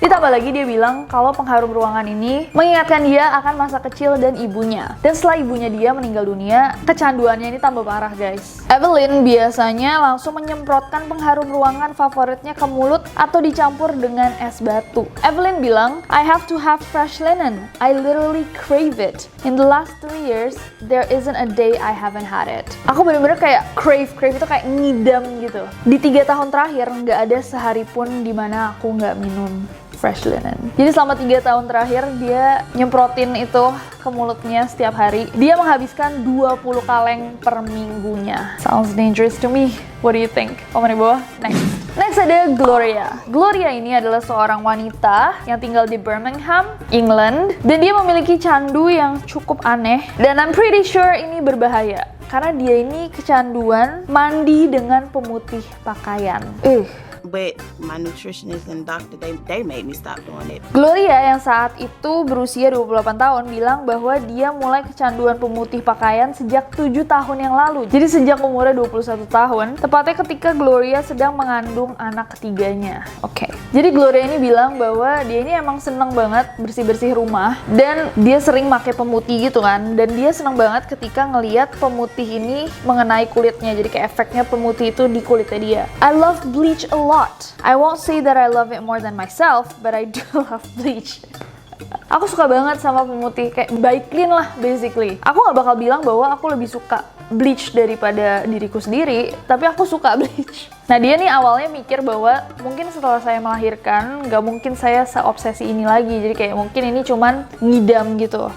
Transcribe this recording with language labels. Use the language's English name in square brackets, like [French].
[Indonesian] Ditambah lagi dia bilang kalau pengharum ruangan ini mengingatkan dia akan masa kecil dan ibunya. Dan setelah ibunya dia meninggal dunia, kecanduannya ini tambah parah guys. Evelyn biasanya langsung menyemprotkan pengharum ruangan favoritnya ke mulut atau dicampur dengan es batu. [English] Evelyn bilang, I have to have fresh linen. I literally crave it. In the last 3 years, there isn't a day I haven't had it. [Indonesian] Aku bener-bener kayak crave itu kayak ngidam gitu. Di 3 tahun terakhir nggak ada sehari pun dimana aku nggak minum fresh linen. Jadi selama 3 tahun terakhir dia nyemprotin itu ke mulutnya setiap hari. Dia menghabiskan 20 kaleng per minggunya. [English] Sounds dangerous to me. What do you think? [Indonesian] Komen di bawah. [English] Next ada Gloria. [Indonesian] Gloria ini adalah seorang wanita yang tinggal di Birmingham, England. Dan dia memiliki candu yang cukup aneh. Dan [English] I'm pretty sure [Indonesian] ini berbahaya. Karena dia ini kecanduan mandi dengan pemutih pakaian. [English] But my nutritionist and doctor, they made me stop doing it. [Indonesian] Gloria yang saat itu berusia 28 tahun bilang bahwa dia mulai kecanduan pemutih pakaian sejak 7 tahun yang lalu. Jadi sejak umurnya 21 tahun, tepatnya ketika Gloria sedang mengandung anak ketiganya. Oke. Jadi Gloria ini bilang bahwa dia ini emang seneng banget bersih-bersih rumah dan dia sering pakai pemutih gitu kan. Dan dia seneng banget ketika ngelihat pemutih ini mengenai kulitnya. Jadi kayak efeknya pemutih itu di kulitnya dia. [English] I love bleach a lot. I won't say that I love it more than myself, but I do love bleach. [Indonesian] Aku suka banget sama pemutih, kayak by clean lah basically. Aku gak bakal bilang bahwa aku lebih suka bleach daripada diriku sendiri, tapi aku suka bleach. Nah dia nih awalnya mikir bahwa mungkin setelah saya melahirkan gak mungkin saya seobsesi ini lagi, jadi kayak mungkin ini cuman ngidam gitu.